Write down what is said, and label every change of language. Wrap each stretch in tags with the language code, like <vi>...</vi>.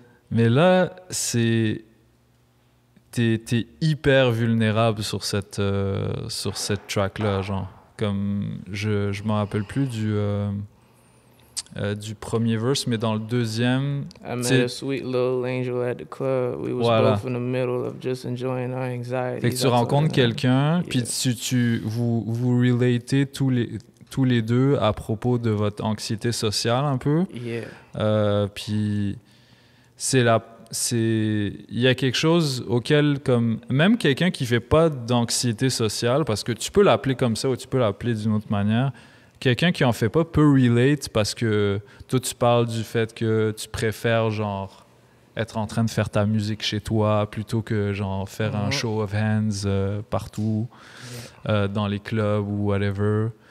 <fr>Mais là, c'est... T'es hyper vulnérable sur cette track-là, genre. Comme, je m'en rappelle plus du premier verse, mais dans le deuxième...</fr> <en>I met a sweet little angel at the club. We was both in the middle of just enjoying our anxiety.</en> <fr>Fait que tu rencontres quelqu'un, puis vous relatez tous les deux à propos de votre anxiété sociale, un peu.</fr> <en>Yeah.</en> <fr>Puis il y a quelque chose auquel, comme même quelqu'un qui fait pas d'anxiété sociale, parce que tu peux l'appeler comme ça ou tu peux l'appeler d'une autre manière, quelqu'un qui en fait pas peut relate parce que toi tu parles du fait que tu préfères genre être en train de faire ta musique chez toi plutôt que genre faire un show of hands partout dans les clubs ou whatever.</fr>